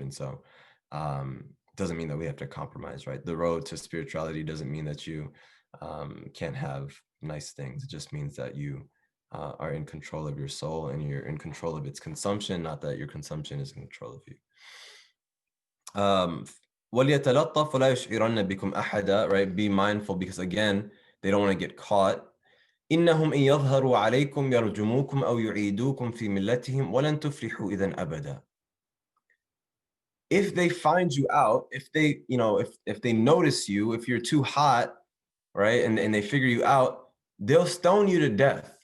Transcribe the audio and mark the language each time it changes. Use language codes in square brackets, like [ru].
[en] And so, doesn't mean that we have to compromise, right? The road to spirituality doesn't mean that you can't have nice things. It just means that you are in control of your soul, and you're in control of its consumption, not that your consumption is in control of you. [ar] وَلْيَتَلَطَّفْ وَلَا يُشْعِرَنَّ بِكُمْ أَحَدًا, right? [en] Be mindful, because again, they don't want to get caught. [ar] إِنَّهُمْ إِنْ يَظْهَرُوا عَلَيْكُمْ يَرْجُمُوكُمْ أَوْ يُعِيدُوكُمْ فِي مِلَّتِهِمْ وَلَنْ تُفْلِحُوا إِذًا أَبَدًا. [en] If they find you out, if they, you know, if they notice you, if you're too hot, right, and they figure you out, they'll stone you to death.